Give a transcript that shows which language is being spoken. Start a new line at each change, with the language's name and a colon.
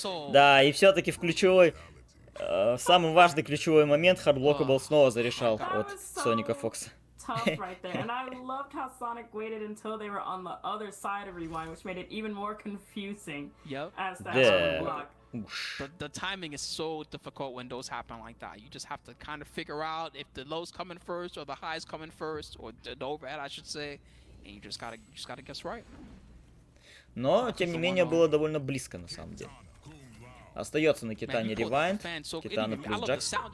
Russian: Да, и все-таки в ключевой, самый важный ключевой момент хардблокабл снова зарешал от Соника Фокса.
English: Tough right there, and I loved how Sonic waited until they were on the other side of Rewind, which made it even more confusing. As that block. The timing is so difficult when those happen like that. You just have to kind of figure out if the low's coming first or the high's coming first, or the overhead, I should say, and you just gotta guess right.
Russian: Но тем не менее было довольно близко на самом деле. Остается на Китане Ревайнд, Китана плюс Джакс.